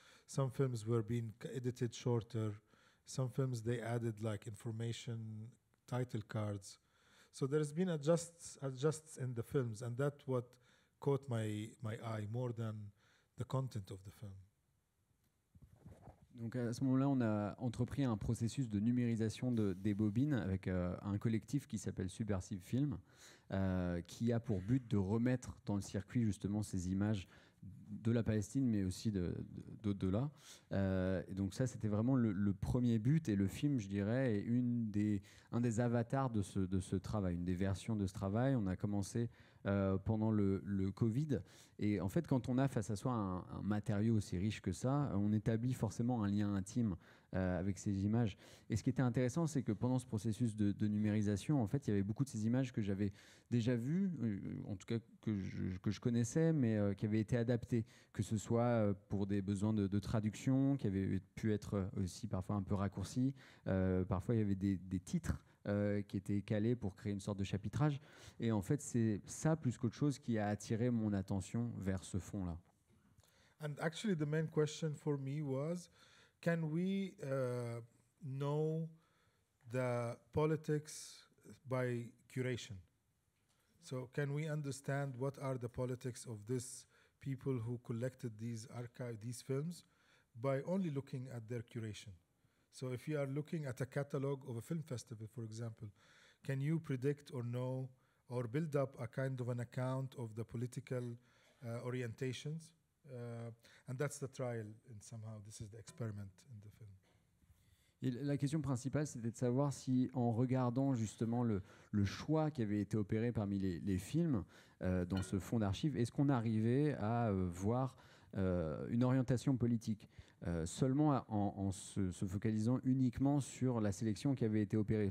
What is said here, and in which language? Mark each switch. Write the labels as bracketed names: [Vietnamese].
[English] Some films were being edited shorter. Some films they added like information, title cards. So there's been adjusts in the films, and that's what caught my eye more than the content of the film. [French] Donc à ce moment-là, on a entrepris un processus de numérisation des bobines avec un collectif qui s'appelle Subversive Film, qui a pour but de remettre dans le circuit justement ces images de la Palestine, mais aussi d'au-delà. Et donc ça, c'était vraiment le premier but, et le film, je dirais, est un des avatars de ce travail, une des versions de ce travail. On a commencé pendant le Covid. Et en fait, quand on a face à soi un matériau aussi riche que ça, on établit forcément un lien intime avec ces images. Et ce qui était intéressant, c'est que pendant ce processus de numérisation, en fait, il y avait beaucoup de ces images que j'avais déjà vues, en tout cas que je connaissais, mais qui avaient été adaptées, que ce soit pour des besoins de traduction, qui avaient pu être aussi parfois un peu raccourcis. Parfois, il y avait des titres qui étaient calés pour créer une sorte de chapitrage. Et en fait, c'est ça, plus qu'autre chose, qui a attiré mon attention vers ce fond-là. [English] And actually, the main question for me was, can we know the politics by curation? So can we understand what are the politics of these people who collected these films by only looking at their curation? So if you are looking at a catalog of a film festival, for example, can you predict or know or build up a kind of an account of the political orientations? And that's the trial, and somehow this is the experiment in the film. [French] Et la question principale, c'était de savoir si, en regardant justement le choix qui avait été opéré parmi les films dans ce fonds d'archives, est-ce qu'on arrivait à voir une orientation politique seulement en se focalisant uniquement sur la sélection qui avait été opérée.